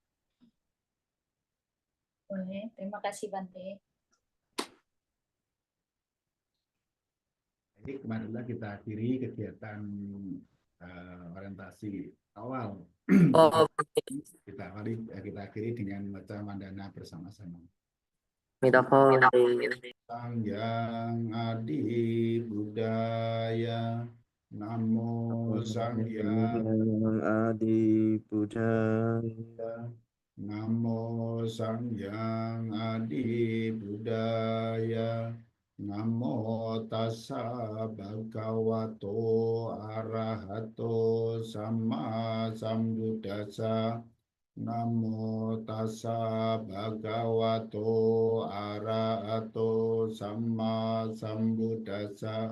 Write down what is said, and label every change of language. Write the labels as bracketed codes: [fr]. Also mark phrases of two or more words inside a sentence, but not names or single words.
[id] Boleh, terima kasih Bante. Jadi kemarinlah kita akhiri kegiatan orientasi awal. Kita akhiri dengan membaca mandana bersama-sama. [pi] Sang Hyang Adi Budaya, Namo Sang Hyang Adi Budaya, Namo Sang Hyang Adi Budaya, Namo Tassa Bhagavato Arahato Sama Sambuddhassa. Namo Tassa Bhagavato Arahato Sama Sambuddhassa.